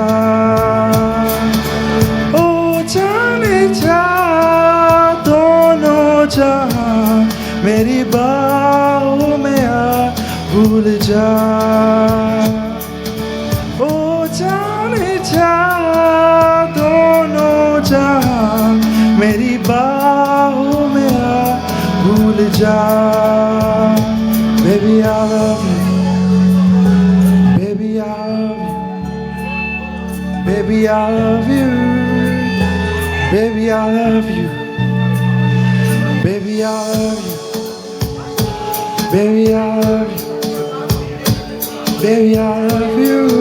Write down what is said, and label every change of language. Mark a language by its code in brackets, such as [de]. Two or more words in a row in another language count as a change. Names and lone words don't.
[hi] ओ जाने जा दोनों जहाँ, मेरी बाहों में आ भूल जा। ओ जाने जा दोनों जहाँ, मेरी बाहों में आ भूल जा। [en] Baby, I love you. Baby, I love you. Baby, I love you. Baby, I love you. Baby, I love you. Baby, I love you. Baby, I love you.